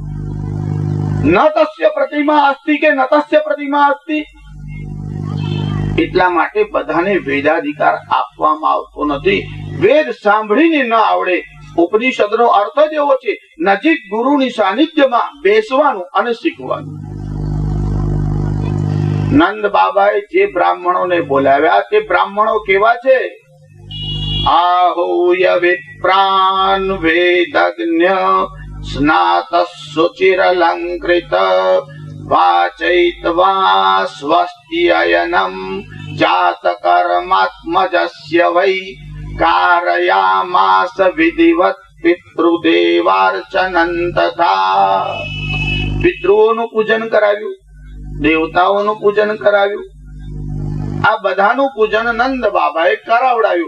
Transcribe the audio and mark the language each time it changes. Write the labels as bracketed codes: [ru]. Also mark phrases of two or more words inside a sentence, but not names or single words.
[sa] ન તસ્ય પ્રતિમા અસ્તિ કે ન તસ્ય પ્રતિમા અસ્તિ, [gu] એટલા માટે બધાને વેદાધિકાર આપવામાં આવતો નથી. વેદ સાંભળીને ન આવડે. ઉપનિષદનો અર્થ જ એવો છે, નજીક ગુરુની સાનિધ્યમાં બેસવાનું અને શીખવાનું. નંદ બાબાએ જે બ્રાહ્મણોને બોલાવ્યા તે બ્રાહ્મણો કેવા છે? [sa] आहूय विप्रान् वेदज्ञ स्नातशुचिरलंकृत वाचयित्वा स्वस्ति अयनम् જાત કર્માત્મજસ્ય વૈ કારયામાસ વિધિવત પિતૃદેવાર્ચનં તથા. [gu] પિતૃઓનું પૂજન કરાવ્યું, દેવતાઓનું પૂજન કરાવ્યું, આ બધાનું પૂજન નંદ બાબાએ કરાવડાવ્યું.